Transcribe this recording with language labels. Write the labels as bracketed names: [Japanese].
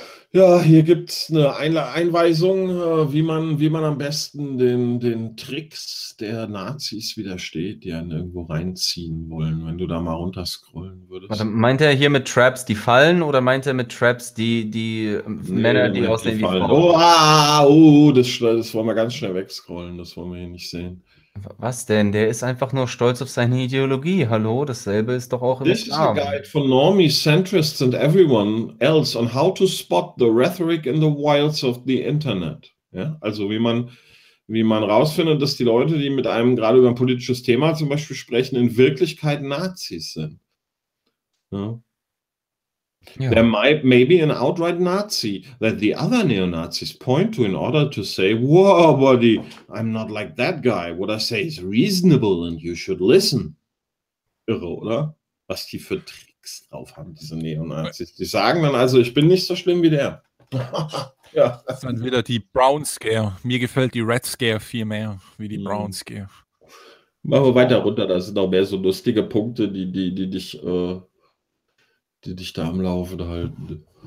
[German] Ja, hier gibt es eine Einweisung, wie man am besten den Tricks der Nazis widersteht, die einen irgendwo reinziehen wollen, wenn du da mal runterscrollen würdest. Warte, meint er hier mit Traps, die fallen, oder meint er mit Traps, die Männer, nee, die aussehen wie Frauen? Oh, das wollen wir ganz schnell wegscrollen, das wollen wir hier nicht sehen. Was denn? Der ist einfach nur stolz auf seine Ideologie. Hallo, dasselbe ist doch auch im Islam. [English] This is a guide for normie centrists and everyone else on how to spot the rhetoric in the wilds of the internet. [German] Ja? Also wie man rausfindet, dass die Leute, die mit einem gerade über ein politisches Thema zum Beispiel sprechen, in Wirklichkeit Nazis sind. Ja? Yeah. [English] There might maybe an outright Nazi that the other neo-Nazis point to in order to say, whoa, buddy, I'm not like that guy. What I say is reasonable and you should listen. [German] Irre, oder? Was die für Tricks drauf haben, diese Neo-Nazis. Die sagen dann also, ich bin nicht so schlimm wie der. Ja. Das ist dann wieder die Brown Scare. Mir gefällt die Red Scare viel mehr wie die Brown Scare. Machen wir weiter runter, da sind auch mehr so lustige Punkte, die dich da am Laufen halten.